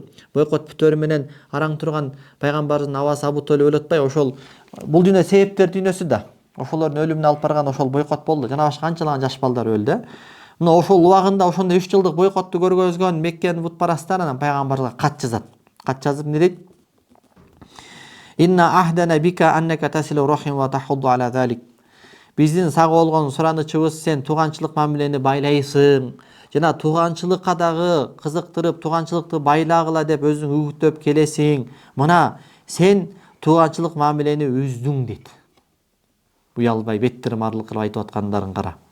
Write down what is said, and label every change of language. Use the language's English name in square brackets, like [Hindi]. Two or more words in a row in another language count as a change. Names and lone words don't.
[Kyrgyz] Бойкот бүтөрү менен араң турган пайгамбардын абасы Абу Толиб өлүп атпайбы? Ошол бул дүйнө себептер дүйнөсү да. Ошолордун өлүмүнө алып барган ошол бойкот болду. Жана башка канчалаган жаш балдар өлдү. Мына ошол убагында ошондой 3 жылдык бойкотту көргөзгөн Меккенин бутпарастары анан пайгамбарга кат жазат. Кат жазып эмне дейт? [Arabic] إن عهدنا بك أنك تصل الرحم وتحض على ذلك. [Kyrgyz] Биздин сага болгон суранычыбыз, сен тууганчылык мамилени байлайсың. Жана тууганчылыкка дагы кызыктырып, тууганчылыкты байлагыла деп өзүң үгүттөп келесиң. Мына сен тууганчылык мамилени үздүң дейт. Уялбай беттирмарлык кылып айтып аткандарын кара.